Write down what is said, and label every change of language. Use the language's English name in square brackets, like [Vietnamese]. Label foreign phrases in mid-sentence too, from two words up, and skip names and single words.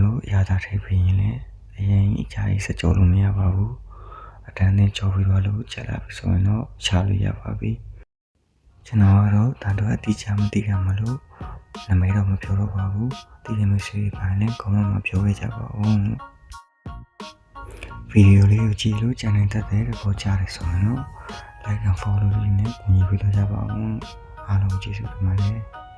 [Burmese] လို့အရာသာထည့်ပြီးရင်လည်းအရင်အကြိုက်စကြောလို့မရပါဘူးအတန်းနဲ့ကြောပြီးတော့လို့ချက်လာပြီဆိုရင်တော့ချလို့ရပါပြီကျွန်တော်ကတော့ဒါတော့အတိအကျမသိရမလို့နာမည်တော့မပြောတော့ပါဘူးဒီလိုမျိုးရှိပါရင် comment မှာပြောခဲ့ကြပါဦးဗီဒီယိုလေးကိုကြည့်လို့ channel တက်တဲ့ပေါ်ကြတယ်ဆိုရင်တော့ [English] like and follow [Burmese] လေးနဲ့ညီပြီးတော့ကြပါဦးအားလုံးကျေးဇူးတင်ပါတယ်